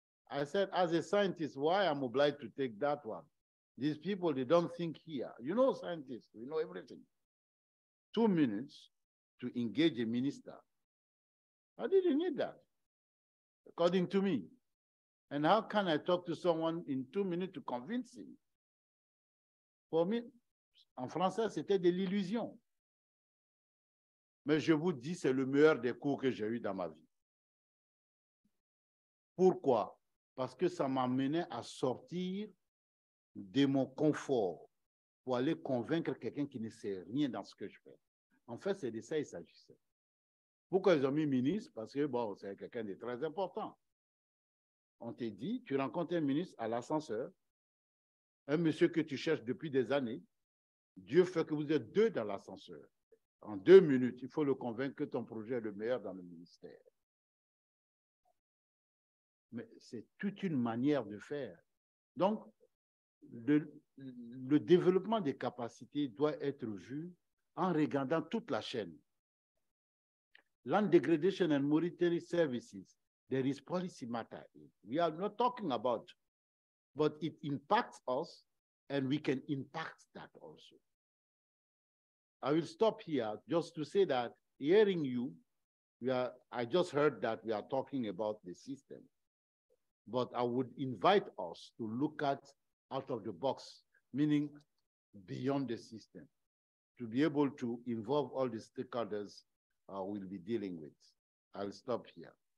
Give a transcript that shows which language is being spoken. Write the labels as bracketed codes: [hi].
[en] I said, as a scientist, why I'm obliged to take that one? These people, they don't think here. You know, scientists, we know everything. 2 minutes to engage a minister. I didn't need that, according to me. And how can I talk to someone in 2 minutes to convince him? For me, [fr] en français, c'était de l'illusion. Mais je vous dis, c'est le meilleur des cours que j'ai eu dans ma vie. Pourquoi? Parce que ça m'a mené à sortir de mon confort pour aller convaincre quelqu'un qui ne sait rien dans ce que je fais. En fait, c'est de ça qu'il s'agissait. Pourquoi ils ont mis ministre? Parce que, bon, c'est quelqu'un de très important. On te dit, tu rencontres un ministre à l'ascenseur, un monsieur que tu cherches depuis des années, Dieu fait que vous êtes deux dans l'ascenseur. En 2 minutes, il faut le convaincre que ton projet est le meilleur dans le ministère. Mais c'est toute une manière de faire. Donc, le développement des capacités doit être vu en regardant toute la chaîne. [en] Land degradation and monitoring services, there is policy matter. We are not talking about, but it impacts us and we can impact that also. I will stop here just to say that hearing you, I just heard that we are talking about the system, but I would invite us to look at out of the box, meaning beyond the system, to be able to involve all the stakeholders we'll be dealing with. I'll stop here.